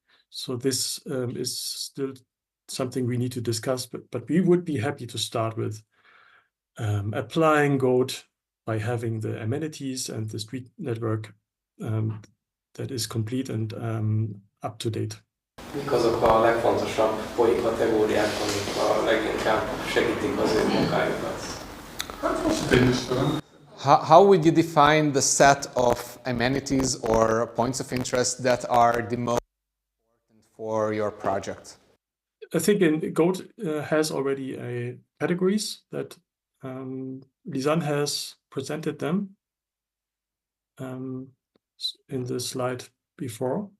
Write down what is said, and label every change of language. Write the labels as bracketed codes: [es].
[en] So this is still something we need to discuss, but we would be happy to start with applying GOAT by having the amenities and the street network that is complete and up to date. [hu] Mik azok a legfontosabb POI kategóriák, amik a leginkább segítik az ő munkájukat? [en] How would you define the set of amenities or points of interest that are the most important for your project? I think GOAT has already categories that Lisanne has presented them in the slide before.